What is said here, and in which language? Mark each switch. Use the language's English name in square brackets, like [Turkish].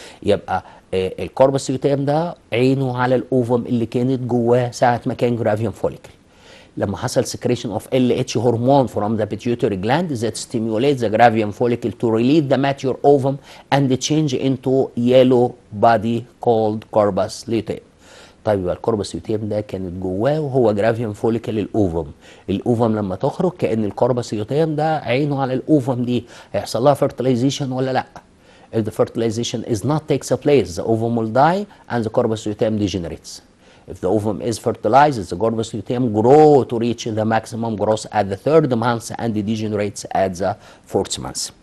[Arabic] يبقى الكوربس luteum ده عينه على الاوفم اللي كانت جواه ساعة ما كان جرافيوم فوليكل. لما حصل [English] secretion of LH hormone from the pituitary gland that stimulates the gravium follicle to release the mature ovum and change into yellow body called corpus luteum. [Arabic] طيب يبقى الكوربس luteum ده كانت جواه وهو جرافيوم فوليكل الاوفم. الاوفم لما تخرج كأن الكوربس luteum ده عينه على الاوفم دي، هيحصل لها fertilization ولا لا؟ [English] If the fertilization is not takes place, the ovum will die and the corpus luteum degenerates. If the ovum is fertilized, the corpus luteum grow to reach the maximum growth at the 3rd month and degenerates at the 4th month.